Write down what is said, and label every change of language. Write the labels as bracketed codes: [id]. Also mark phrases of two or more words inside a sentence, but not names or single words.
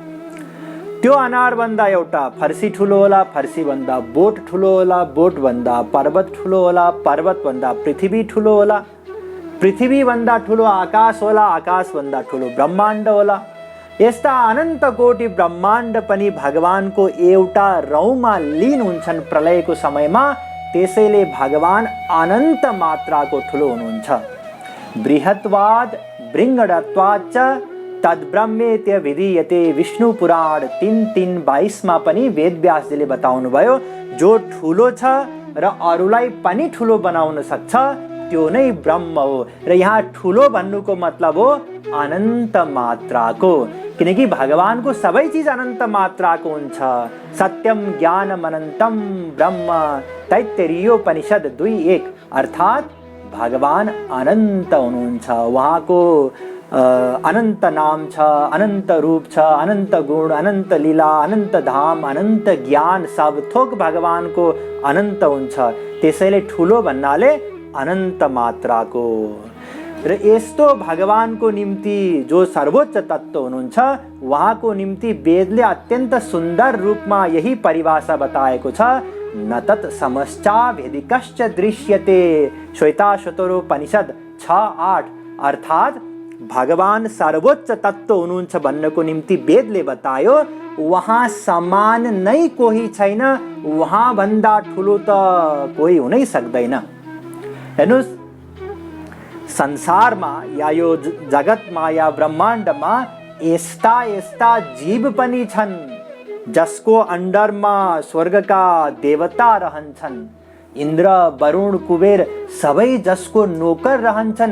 [ne] त्यो अनार भन्दा एउटा फर्सी ठुलो होला, फर्सी भन्दा बोट ठुलो होला, बोट भन्दा पर्वत ठुलो होला, पर्वत भन्दा पृथ्वी ठुलो होला, पृथ्वी भन्दा ठुलो आकाश होला, आकाश भन्दा ठुलो ब्रह्माण्ड होला। यस्ता अनन्त कोटि ब्रह्माण्ड पनि भगवानको एउटा रौँमा लीन हुन्छन् प्रलयको समयमा। त्यसैले भगवान अनन्त मात्राको ठुलो हुनुहुन्छ। [sa] बृहत्वाद बृङ्गडत्वाच्च तद्ब्रह्मेत्य विधीयते [ne] विष्णु पुराण 3:3-22 मा पनि वेदव्यासजीले बताउनु भयो जो ठुलो छ र अरूलाई पनि ठुलो बनाउन सक्छ त्यो नै ब्रह्म हो। र यहाँ ठुलो भन्नुको मतलब हो अनन्त मात्राको, किनकि भगवानको सबै चीज अनन्त मात्राको हुन्छ। [sa] सत्यम ज्ञानम अनन्तम ब्रह्म [ne] तैत्तिरीयोपनिषद 2:1 अर्थात् भगवान अनन्त हुनुहुन्छ। उहाँको अनन्त नाम छ, अनन्त रूप छ, अनन्त गुण, अनन्त लीला, अनन्त धाम, अनन्त ज्ञान, सब थोक भगवानको अनन्त हुन्छ। त्यसैले ठुलो भन्नाले अनन्त मात्राको। र यस्तो भगवानको निम्ति जो सर्वोच्च तत्त्व हुनुहुन्छ उहाँको निम्ति वेदले अत्यन्त सुन्दर रूपमा यही परिभाषा बताएको छ, [sa] न तत् समश्चाभेदिकश्च दृश्यते। [ne] श्वेताश्वतरोपनिषद 6:8। अर्थात् भगवान सर्वोच्च तत्त्व हुनुहुन्छ भन्नको निम्ति वेदले बतायो उहाँ समान नै कोही छैन, उहाँ भन्दा ठुलो त कोही हुनै सक्दैन। हेर्नुस्, संसारमा या यो जगतमा या ब्रह्माण्डमा यस्ता यस्ता जीव पनि छन् जसको अन्डरमा स्वर्गका देवता रहन्छन्, इन्द्र, वरुण, कुबेर सबै जसको नोकर रहन्छन्।